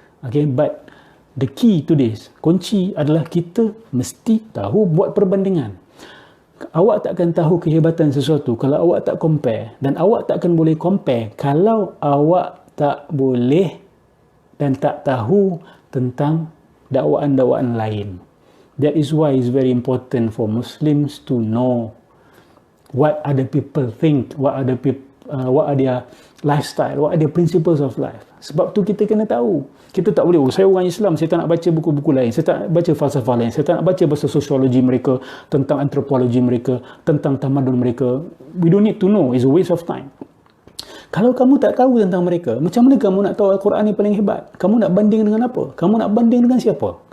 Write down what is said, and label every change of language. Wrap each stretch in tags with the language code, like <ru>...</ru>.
<en>Okay, but the key to this,</en> <ms>kunci adalah kita mesti tahu buat perbandingan. Awak takkan tahu kehebatan sesuatu kalau awak tak compare, dan awak takkan boleh compare kalau awak tak boleh dan tak tahu tentang dakwaan-dakwaan lain.</ms> <en>That is why it's very important for Muslims to know what other people think, what other what are their lifestyle, what are their principles of life.</en> <ms>Sebab tu kita kena tahu. Kita tak boleh, saya orang Islam, saya tak nak baca buku-buku lain, saya tak nak baca falsafah lain, saya tak nak baca pasal sosiologi mereka, tentang antropologi mereka, tentang tamadun mereka.</ms> <en>We don't need to know, it's a waste of time.</en> <ms>Kalau kamu tak tahu tentang mereka, macam mana kamu nak tahu Al-Quran ni paling hebat? Kamu nak banding dengan apa? Kamu nak banding dengan siapa?</ms>